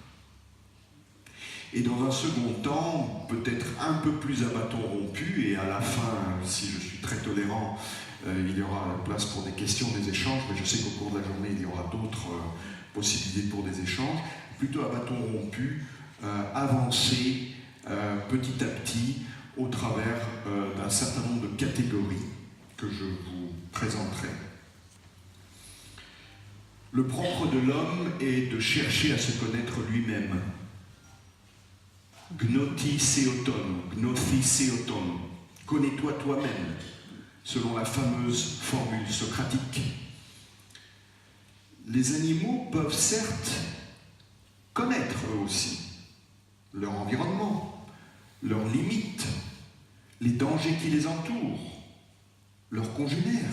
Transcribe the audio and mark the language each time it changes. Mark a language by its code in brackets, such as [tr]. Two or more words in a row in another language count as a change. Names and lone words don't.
[fr] Et dans un second temps, peut-être un peu plus à bâton rompu, et à la fin, si je suis très tolérant, il y aura place pour des questions, des échanges, mais je sais qu'au cours de la journée, il y aura d'autres possibilités pour des échanges, plutôt à bâton rompu, avancer petit à petit au travers d'un certain nombre de catégories que je vous présenterai. Le propre de l'homme est de chercher à se connaître lui-même. [el] γνῶθι σεαυτόν, γνῶθι σεαυτόν, [fr] connais-toi toi-même, selon la fameuse formule socratique. Les animaux peuvent certes connaître eux aussi leur environnement, leurs limites, les dangers qui les entourent, leurs congénères.